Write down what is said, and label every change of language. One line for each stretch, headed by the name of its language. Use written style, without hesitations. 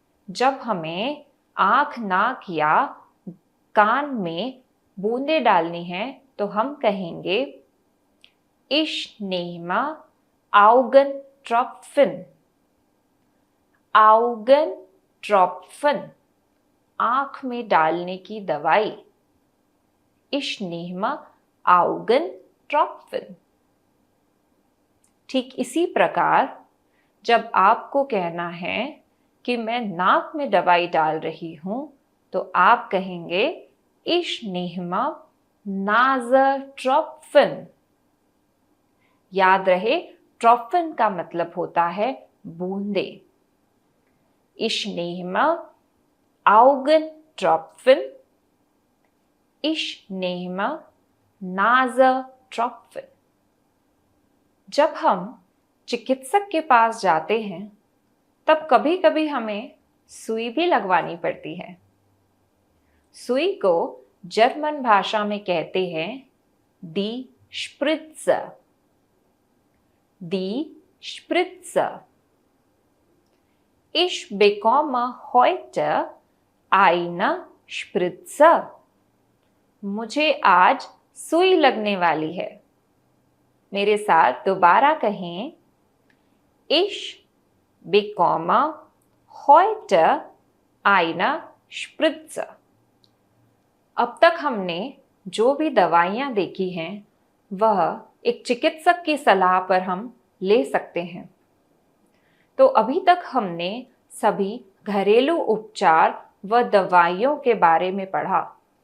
Hindi: जब हमें आंख, नाक या कान में बूंदें डालनी हैं, तो हम कहेंगे
German: Ich nehme Augentropfen।
Hindi: Augentropfen आंख में डालने की दवाई।
German: Ich nehme Augentropfen।
Hindi: ठीक इसी प्रकार जब आपको कहना है कि मैं नाक में दवाई डाल रही हूं, तो आप कहेंगे
German: Ich nehme Nasertropfen।
Hindi: याद रहे, ट्रॉफन का मतलब होता है बूंदे।
German: Ich nehme Augentropfen। Ich nehme Nasertropfen।
Hindi: जब हम चिकित्सक के पास जाते हैं, तब कभी कभी हमें सुई भी लगवानी पड़ती है। सुई को जर्मन भाषा में कहते हैं Die Spritze।
German: Die Spritze। Ich bekomme heute eine Spritze।
Hindi: मुझे आज सुई लगने वाली है। मेरे साथ दोबारा कहें,
German: Ich bekomme heute eine Spritze।
Hindi: अब तक हमने जो भी दवाइयाँ देखी हैं वह एक चिकित्सक की सलाह पर हम ले सकते हैं। तो अभी तक हमने सभी घरेलू उपचार व दवाइयों के बारे में पढ़ा।